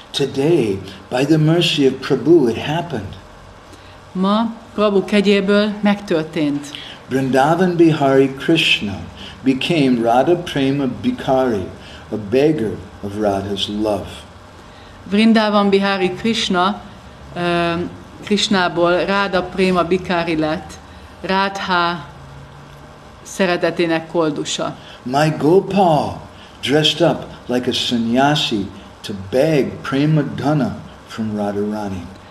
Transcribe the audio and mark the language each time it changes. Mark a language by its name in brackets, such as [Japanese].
[English] Today, by the mercy of Prabhu, it happened. [Hungarian] Ma Prabhu kegyéből megtörtént. [English] Vrindavan Bihari Krishna became Radha Prema Bhikari, a beggar of Radha's love. [Hungarian] Vrindavan Bihari Krishna, Krishnából Radha Prema Bhikari lett, Radha szeretetének koldusa. [English] My Gopal dressed up like a sannyasi to beg prema dhana from Radharani.